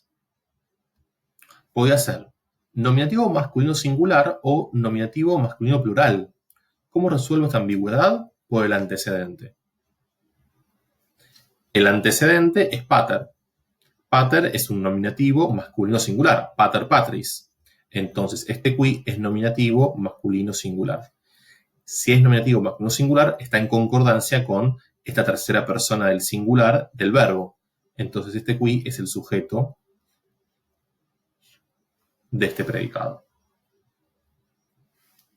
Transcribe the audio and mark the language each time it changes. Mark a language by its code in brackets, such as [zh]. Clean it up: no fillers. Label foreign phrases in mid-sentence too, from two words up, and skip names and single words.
[es] Puede hacer nominativo masculino singular o nominativo masculino plural. ¿Cómo resuelvo esta ambigüedad? Por el antecedente. El antecedente es pater. Pater es un nominativo masculino singular, [la] pater patris. [es] Entonces, este qui es nominativo masculino singular. Si es nominativo masculino singular, está en concordancia con esta tercera persona del singular del verbo. Entonces, este qui es el sujeto de este predicado.